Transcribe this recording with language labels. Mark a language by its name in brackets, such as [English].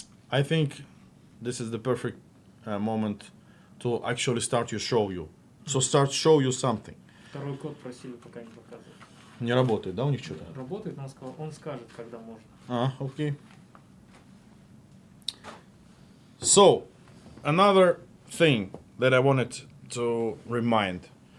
[English] I think this is the perfect moment to actually start to show you. So start show you something. [Russian] Второй код просили пока не показывать. Не работает, да, у них что-то? Работает, он скажет, когда можно. [English] Okay. So, another thing that I wanted to remind.